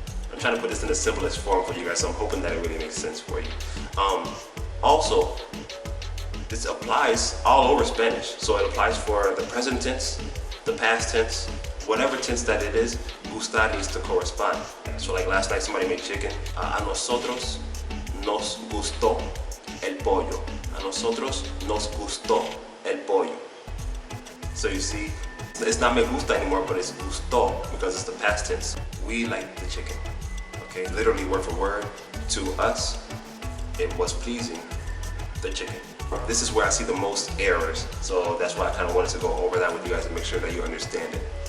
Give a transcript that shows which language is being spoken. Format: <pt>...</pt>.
<en>I'm trying to put this in the simplest form for you guys, so I'm hoping that it really makes sense for you. Also, this applies all over Spanish. So it applies for the present tense, the past tense, whatever tense that it is, gustar needs to correspond. So like last night somebody made chicken.</en> <es>A nosotros nos gustó el pollo. A nosotros nos gustó el pollo.</es> <en>So you see, it's not me gusta anymore, but it's gustó because it's the past tense. We like the chicken. Okay, literally word for word, to us, it was pleasing, the chicken. This is where I see the most errors, so that's why I kind of wanted to go over that with you guys and make sure that you understand it.</en>